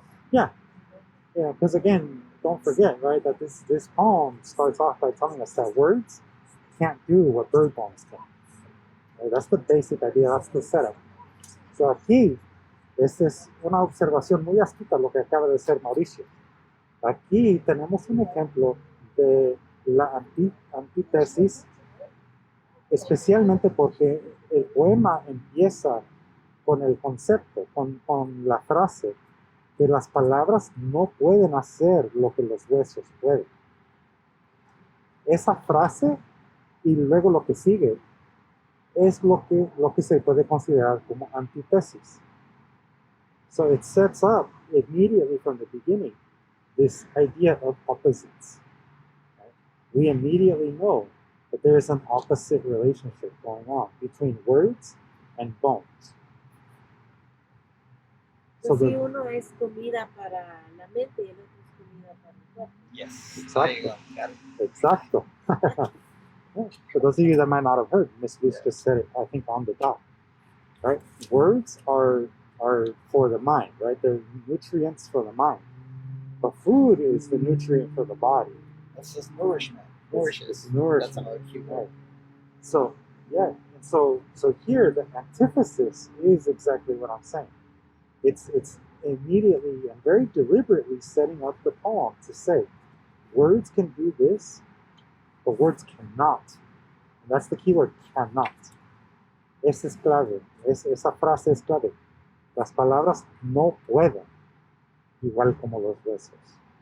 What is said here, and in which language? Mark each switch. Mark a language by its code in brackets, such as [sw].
[en] Yeah, because again, don't forget, right, that this poem starts off by telling us that words can't do what bird poems can. Right? That's the basic idea, that's the setup. [es] So aquí, esta es una observación muy astuta lo que acaba de hacer Mauricio. Aquí tenemos un ejemplo de la antítesis, especialmente porque el poema empieza con el concepto, con la frase, que las palabras no pueden hacer lo que los huesos pueden. Esa frase y luego lo que sigue es lo que se puede considerar como antítesis. [en] So it sets up immediately from the beginning this idea of opposites. Right? We immediately know that there is an opposite relationship going on between words and bones. [es] Pues si uno es comida para la mente y el otro es comida para el cuerpo. [en] Yes. [es] Exacto. Exacto. [en] For those of you that might not have heard, Miss Luce just said it, I think, on the dot. Right? Words are for the mind, right? They're nutrients for the mind. But food is the nutrient for the body. That's just nourishment. It's nourishment. That's another key word. Right. So, yeah. So here, the antithesis is exactly what I'm saying. It's immediately and very deliberately setting up the poem to say, words can do this, but words cannot. And that's the key word, cannot. [es] Esa es clave, esa frase es clave. Las palabras no pueden, igual como los huesos.